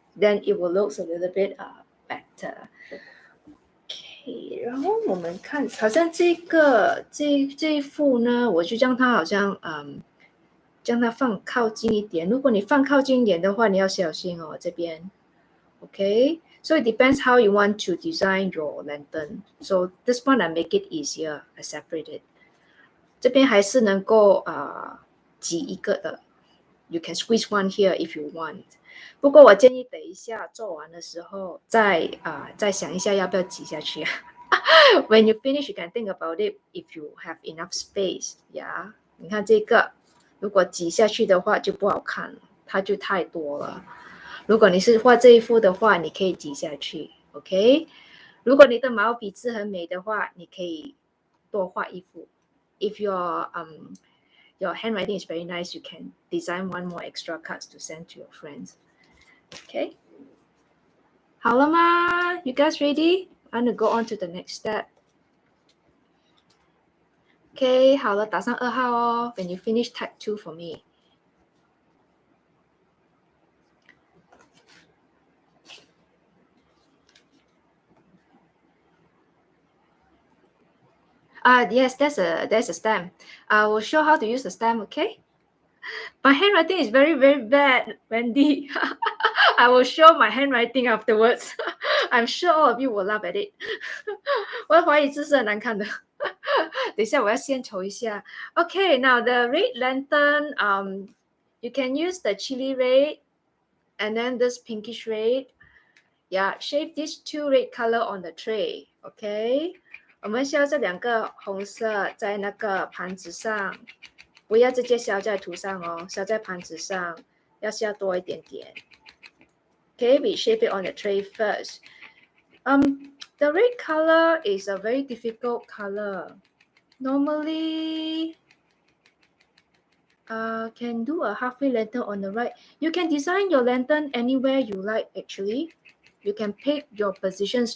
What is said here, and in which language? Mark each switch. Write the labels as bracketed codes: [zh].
[en] Then it will look a little bit better. [zh] Okay, 然后我们看好像这一幅呢，我就将它好像将它放靠近一点。如果你放靠近一点的话，你要小心哦，这边。Okay, [en] So it depends how you want to design your lantern. So this one I make it easier. I separate it. [zh] 这边还是能够挤一个的。 [en] You can squeeze one here if you want. [zh] 不过我建议等一下做完的时候再想一下要不要挤下去。 [en] When you finish, you can think about it if you have enough space. Yeah. [zh] 你看这个，如果挤下去的话就不好看了，它就太多了。如果你是画这一幅的话，你可以挤下去 ，OK？如果你的毛笔字很美的话，你可以多画一幅。 [en] If your handwriting is very nice, you can design one more extra cards to send to your friends. OK？ [zh] 好了吗 [en] ？You guys ready? I'm gonna go on to the next step. [zh] OK， 好了，打上2号哦。 [en] When you finish, type 2 for me. Yes, there's a stamp. I will show how to use the stamp, okay? My handwriting is very, very bad, Wendy. I will show my handwriting afterwards. I'm sure all of you will laugh at it. [zh] 我怀疑字是很难看的。等一下我要先瞅一下。 [en] Okay, now the red lantern, you can use the chili red and then this pinkish red. Yeah, shape these 2 red color on the tray, okay? [zh] 我们需要这2个红色在那个盘子上，不要直接削在图上哦，削在盘子上，要削多一点点。 [en] Okay, we shape it on the tray first. The red color is a very difficult color. Normally, can do a halfway lantern on the right. You can design your lantern anywhere you like, actually. You can pick your positions.